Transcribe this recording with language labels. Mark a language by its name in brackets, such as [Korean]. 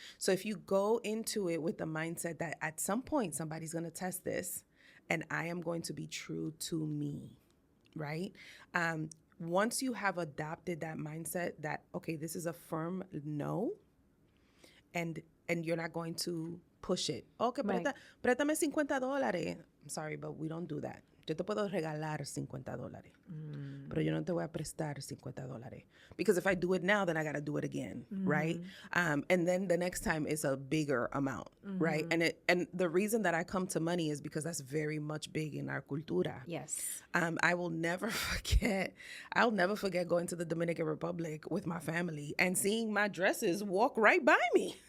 [English] So if you go into it with the mindset that at some point somebody's going to test this and I am going to be true to me, right? Once you have adopted that mindset that, okay, this is a firm no, and you're not going to push it. Okay, [Spanish] préstame [English] $50. I'm sorry, but we don't do that. [Spanish] Yo te puedo regalar $50, pero yo no te voy a prestar $50. [English] Because if I do it now, then I got to do it again, right? And then the next time it's a bigger amount, right? And the reason that I come to money is because that's very much big in our cultura. Yes. I'll never forget going to the Dominican Republic with my family and seeing my dresses walk right by me.